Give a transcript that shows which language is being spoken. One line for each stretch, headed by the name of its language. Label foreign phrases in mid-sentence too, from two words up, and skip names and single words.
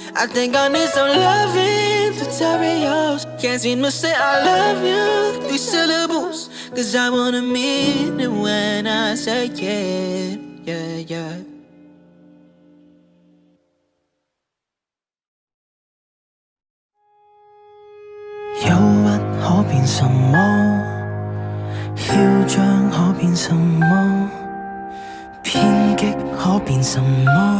English: think I need some loving to carry yours. Can't seem to say I love you, these syllables, 'cause I wanna mean it when I say it, yeah, yeah.
Chinese: 憂鬱可變什麼？囂張可變什麼？偏激可變什麼？